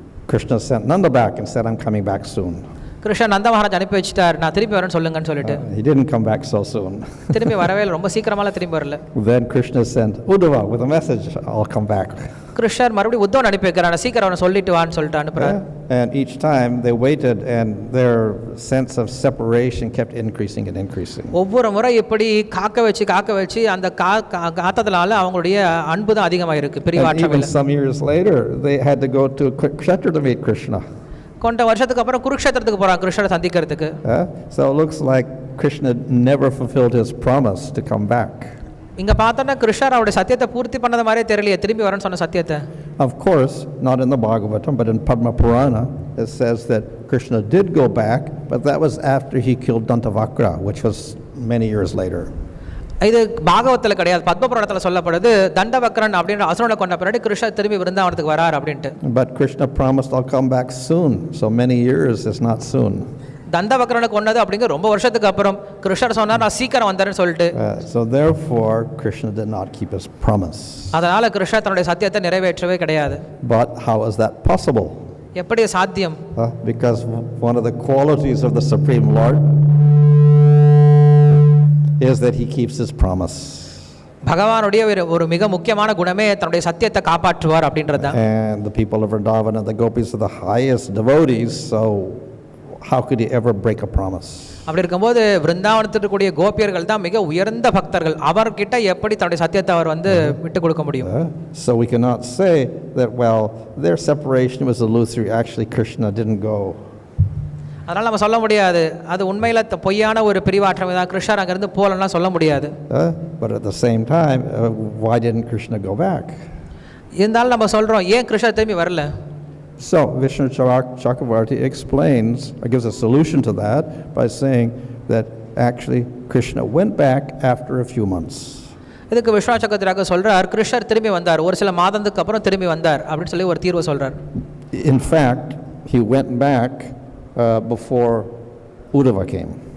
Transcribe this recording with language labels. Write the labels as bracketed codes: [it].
[en] Krishna sent Nanda back and said, I'm coming back soon. [ta] Krishna நந்த மகாராஜ் அனுப்பி வச்சிட்டார், நான் திரும்பி வரேன்னு சொல்லுங்கன்னு சொல்லிட்டு. [en] He didn't come back so soon. [ta] திரும்பி வரவே இல்லை, ரொம்ப சீக்கிரமாலாம் திரும்பி வரல. [en] Then Krishna sent Uddhava with a message, I'll come back. [ta] கிருஷ்ணர் மறுபடியும் உத்தவன் அனுப்பி வைக்கிறார், சீக்கிரம் அவனை சொல்லிட்டு வான்னு சொல்லிட்டு அனுப்புறார். [en] And each time they waited and their sense of separation kept increasing and increasing. [ta] ஒவ்வொரு முறை இப்படி காக்க வச்சு அந்த காத்ததனால அவங்களுடைய அன்பு தான் அதிகமாக இருக்கு, பிரிவாற்றவில்லை. [en] Even some years later they had to go to Kshetra to meet Krishna. [ta] கொஞ்ச வருஷத்துக்கு அப்புறம் குருக்ஷேத்திரத்துக்கு போறாங்க கிருஷ்ணரை சந்திக்கிறதுக்கு. [en] So it looks like Krishna never fulfilled his promise to come back. [ta] இங்க பார்த்தோன்னா கிருஷ்ணர் அவருடைய சத்தியத்தை பூர்த்தி பண்ணத மாதிரியே தெரியலையே, திரும்பி வரேன்னு சொன்ன சத்தியத்தை. [en] Of course, not in the Bhagavatam, but in Padma Purana, it says that Krishna did go back, but that was after he killed Dantavakra, which was many years later. [ta] இது பாகவத்தில் கிடையாது, பத்மபுராணத்தில் சொல்லப்படுது. தண்டவக்ரன் அப்படின்ற அசுரனை கொண்ட பிறகு கிருஷ்ணர் திரும்பி விருந்தாவனத்துக்கு வரார் அப்படின்ட்டு. [en] But Krishna promised, I'll come back soon. So many years is not soon. [ta] தண்டவக்ரனை கொண்டது அப்படிங்க ரொம்ப வருஷத்துக்கு அப்புறம். கிருஷ்ணர் சொன்னார் நான் சீக்கிரம் வந்தேன்னு சொல்லிட்டு. [en] So therefore Krishna did not keep his promise. [ta] அதனால கிருஷ்ணர் தன்னுடைய சத்தியத்தை நிறைவேற்றவே கிடையாது. [en] But how is that possible? [ta] எப்படி சாத்தியம்? [en] Because one of the qualities of the Supreme Lord is that he keeps his promise. [ta] பகவானுடைய ஒரு மிக முக்கியமான குணமே தன்னுடைய சத்தியத்தை காப்பாற்றுவார் அப்படின்றது தான். [en] And the people of Vrindavan and the gopis are the highest devotees, so how could he ever break a promise? [ta] அப்படி இருக்கும்போது விருந்தாவனத்தில் இருக்கக்கூடிய கோபியர்கள் தான் மிக உயர்ந்த பக்தர்கள். அவர்கிட்ட எப்படி தன்னுடைய சத்தியத்தை அவர் வந்து விட்டு கொடுக்க முடியும்? [en] So we cannot say that, well, their separation was illusory. Actually Krishna didn't go. [ta] அதனால் நம்ம சொல்ல முடியாது அது உண்மையில் பொய்யான ஒரு பிரிவாற்றம் தான், கிருஷ்ணர் அங்கேருந்து போகலன்னா சொல்ல முடியாது. [en] But at the same time, why didn't Krishna go back? [ta] இருந்தாலும் நம்ம சொல்கிறோம் ஏன் கிருஷ்ணர் திரும்பி வரல? [en] So Vishnu Chakravarti explains, gives a solution to that by saying that actually Krishna went back after a few months. [ta] இதுக்கு விஷ்ணு சக்கரவர்த்தி சொல்றார் கிருஷ்ணர் திரும்பி வந்தார், ஒரு சில மாதத்துக்கு அப்புறம் திரும்பி வந்தார் அப்படின்னு சொல்லி ஒரு தீர்வு சொல்றார். [en] In fact, he went back before Uddhava came.